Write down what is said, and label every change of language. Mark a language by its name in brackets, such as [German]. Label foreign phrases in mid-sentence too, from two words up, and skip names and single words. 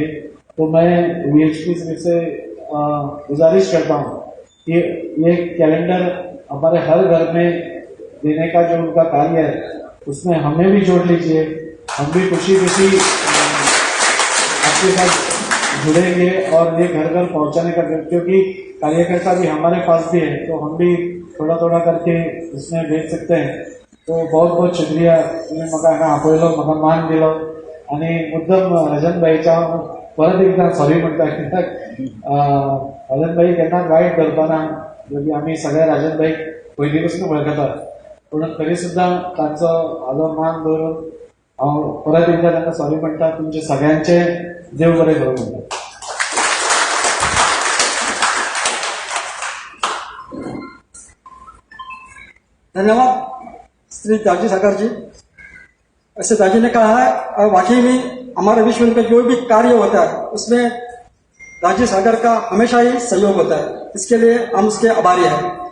[Hindi] तो मैं VHP से गुजारिश करता हूँ कि ये कैलेंडर हमारे हर घर में देने का जो उनका कार्य है उसमें हमें भी जोड़ लीजिए। हम भी खुशी खुशी आपके साथ जुड़ेंगे और ये घर घर पहुंचाने का, क्योंकि कार्यकर्ता भी हमारे पास भी है तो हम भी थोड़ा थोड़ा करके इसमें भेज सकते हैं। तो बहुत बहुत शुक्रिया, [Konkani] तुम्ही म्हाका हांगा आपयलो, म्हाका मान दिलो आणि मुद्दम राजन भाईच्या परत एकदा सॉरी म्हणटा, कित्याक राजन भाई केन्ना गायड करताना आम्ही सगळे राजन भाई पयलीं पासून वळखतात, पूण तरी सुद्धा तांचो हाजो मान दवरून हांव परत एकदा तांकां सॉरी म्हणटा। तुमचे सगळ्यांचे देव बरें करूं म्हणटा। [Hindi] धन्यवाद श्री दाजी सागर जी। ऐसे दाजी ने कहा है और वाकई में हमारे विश्व में जो भी कार्य होता है उसमें दाजी सागर का हमेशा ही सहयोग होता है, इसके लिए हम उसके आभारी हैं।